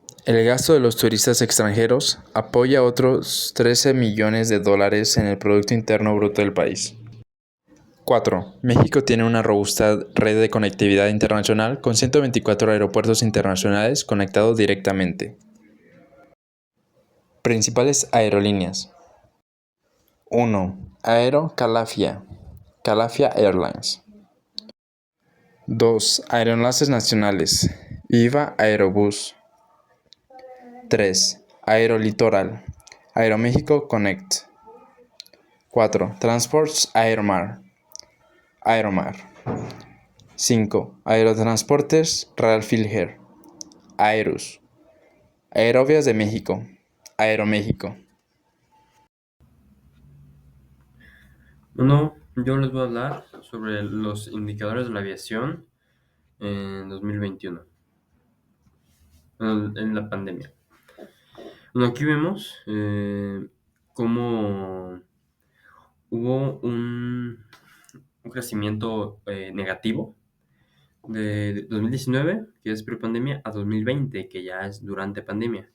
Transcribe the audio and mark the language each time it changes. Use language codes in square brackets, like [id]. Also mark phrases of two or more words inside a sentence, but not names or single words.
[es] El gasto de los turistas extranjeros apoya otros 13 millones de dólares en el Producto Interno Bruto del país. 4. México tiene una robusta red de conectividad internacional con 124 aeropuertos internacionales conectados directamente. Principales aerolíneas. 1. Aero Calafia, Calafia Airlines. 2. Aeroenlaces nacionales, Viva Aerobús. 3. Aerolitoral, Aeroméxico Connect. 4. Transports Aeromar, Aeromar. 5. Aerotransportes Ralphilher, Aerus. Aerovías de México, Aeroméxico. Bueno, yo les voy a hablar sobre los indicadores de la aviación en 2021, en la pandemia. Bueno, aquí vemos cómo hubo un crecimiento negativo de 2019, que es prepandemia, a 2020, que ya es durante pandemia.